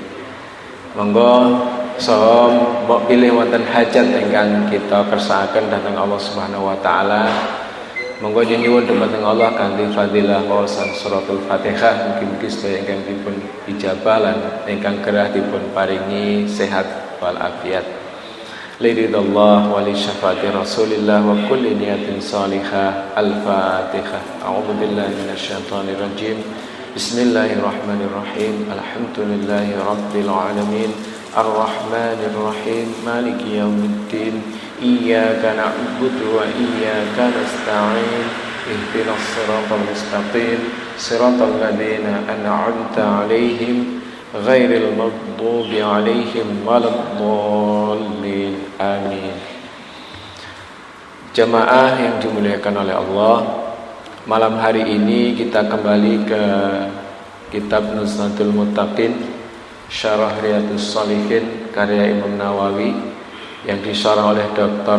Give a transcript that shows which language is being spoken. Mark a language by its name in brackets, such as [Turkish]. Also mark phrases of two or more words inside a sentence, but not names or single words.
[Javanese] Monggo saha mbok pilih wonten hajat ingkang kita kersakaken dhateng [Arabic] الله سبحانه وتعالى. [Javanese] Monggo nyuwun dumateng Allah kanthi fadilah waosan suratul Fatihah mugi-mugi sedaya ingkang dipun ijabah lan ingkang gerah dipun paringi sehat wal afiat. [Arabic] لرضا الله ولشفاعة رسول الله وكل نية صالحة. الفاتحة. أعوذ بالله من الشيطان الرجيم. بسم الله الرحمن الرحيم. الحمد لله رب العالمين. الرحمن الرحيم. مالك يوم الدين. إياك نعبد وإياك نستعين. اهدنا الصراط المستقيم. صراط الذين أنعمت عليهم غير المغضوب عليهم ولا الضالين. آمين. [Indonesian] Jamaah yang dimuliakan oleh Allah, malam hari ini kita kembali ke kitab Nuzhatul Muttaqin Syarah Riyadhus Shalihin karya Imam Nawawi yang disyarah oleh Dr.